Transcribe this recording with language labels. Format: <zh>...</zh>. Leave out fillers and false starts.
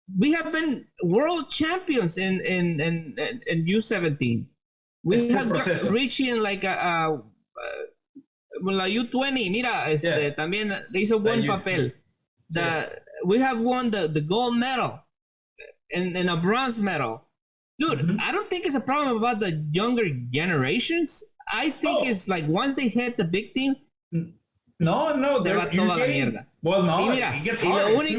<en>We have been world champions in U17. We have reaching like</en> <es>la U20, mira, también hizo buen papel.</es> <en>We have won the gold medal and a bronze medal. Dude, mm-hmm. I don't think it's a problem about the younger generations. I think it's like once they hit the big team,</en> <es>no, se va toda la mierda.</es> <en>Well, no,</en> <es>y mira,</es> <en>it gets harder</en>